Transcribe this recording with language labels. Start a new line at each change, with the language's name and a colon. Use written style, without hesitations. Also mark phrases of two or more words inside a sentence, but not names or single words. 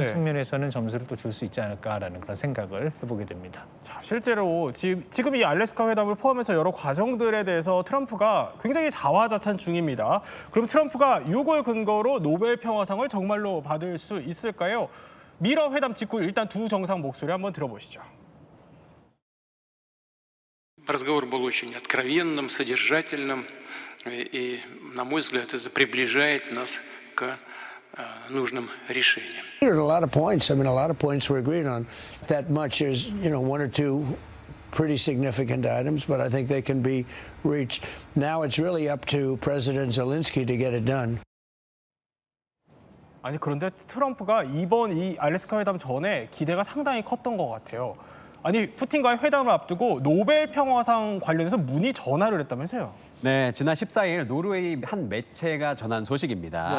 Korean: 측면에서는 점수를 또 줄 수 있지 않을까라는 그런 생각을 해보게 됩니다. 자, 실제로 지금 이 알래스카 회담을 포함해서 여러 과정들에 대해서 트럼프가 굉장히 자화자찬 중입니다. 그럼 트럼프가 이걸 근거로 노벨 평화상을 정말로 받을 수 있을까요? 미러 회담 직후 일단 두 정상 목소리 한번 들어보시죠.
Russian: Разговор был очень откровенным, содержательным, и, на мой взгляд, это приближает нас к нужным решениям.
English: There's a lot of points. I mean, a lot of points we're agreed on. That much is, one or two pretty significant items, but I think they can be reached. Now it's really up to President Zelensky to get it done.
Korean: 아니, 그런데 트럼프가 이번 이 알래스카 회담 전에 기대가 상당히 컸던 것 같아요. 아니, 푸틴과의 회담을 앞두고 노벨 평화상 관련해서 문의 전화를 했다면서요? 네, 지난 14일 노르웨이 한 매체가 전한 소식입니다.